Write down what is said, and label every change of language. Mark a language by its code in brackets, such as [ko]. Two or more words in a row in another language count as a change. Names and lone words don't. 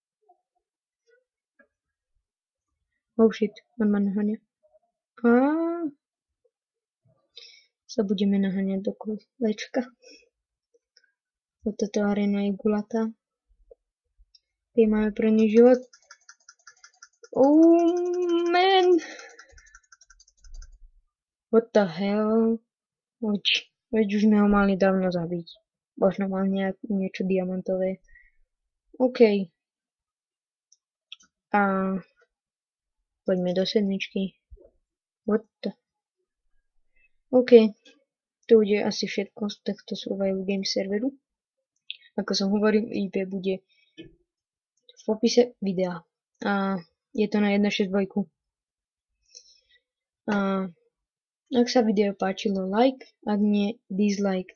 [en] Oh shit, [sk] on ma naháňa. Sa budeme naháňať do kolečka. Toto arena je gulatá. Keď máme pre ný život. [en] Oh man. What the hell? [sk] Veď už sme ho mali dávno zabiť. Možno mal niečo diamantové. OK. A poďme do sedmičky. [en] What the? OK. [sk] To bude asi všetko z tohto Survival Games serveru. Ako som hovoril, IP bude v popise videa. A je to na 1.6.2. A ak sa video páčilo, like, ak nie, dislike.